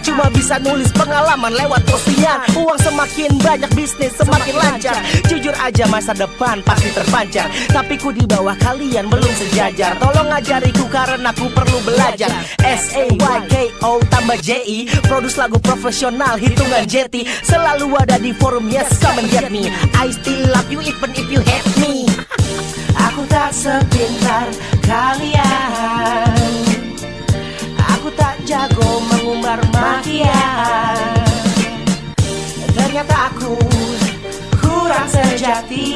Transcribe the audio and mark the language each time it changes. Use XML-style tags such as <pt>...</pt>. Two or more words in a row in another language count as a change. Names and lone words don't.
<id>Cuma bisa nulis pengalaman lewat postingan. Uang semakin banyak, bisnis semakin lancar. Jujur aja masa depan pasti terpancar. Tapi ku di bawah kalian belum sejajar. Tolong ajariku karena aku perlu belajar. SAYKO tambah JI. Produce lagu profesional hitungan jeti. Selalu ada di forum,</id> <en>yes come and get me. I still love you even if you hate me.</en> <id>Aku tak sepintar kalian. Aku tak jago mengumbar makian. Ternyata aku kurang sejati.</id>